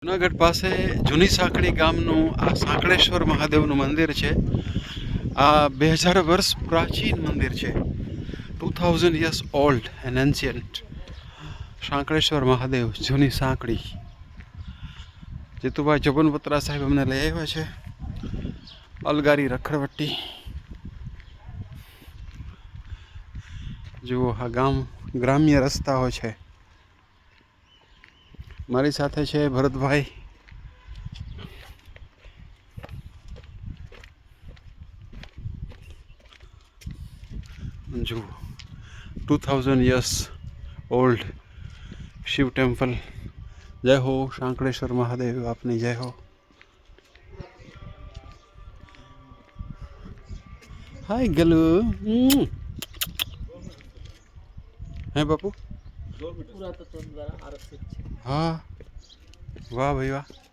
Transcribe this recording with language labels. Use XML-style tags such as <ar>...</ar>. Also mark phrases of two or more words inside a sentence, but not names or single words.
<gu>જુનાગઢ પાસે જૂની સાંકળી ગામનું આ સાંકળેશ્વર મહાદેવનું મંદિર છે. આ 2000 વર્ષ પ્રાચીન મંદિર છે.</gu> <en>2000 years old and ancient.</en> <gu>સાંકળેશ્વર મહાદેવ જૂની સાંકળી. જીતુભાઈ ચોબનપત્રા સાહેબ અમને લઈ આવ્યા છે. અલગારી રખડવટ્ટી. જુઓ આ ગ્રામ્ય રસ્તાઓ છે. મારી સાથે છે ભરતભાઈ. જુઓ 2000</gu> <en>years old</en> <gu>શિવ ટેમ્પલ. જય હો સાંકળેશ્વર મહાદેવ, આપની જય હો. હાય ગલુ. હે બાપુ. હા વાહ ભાઈ વાહ.</gu>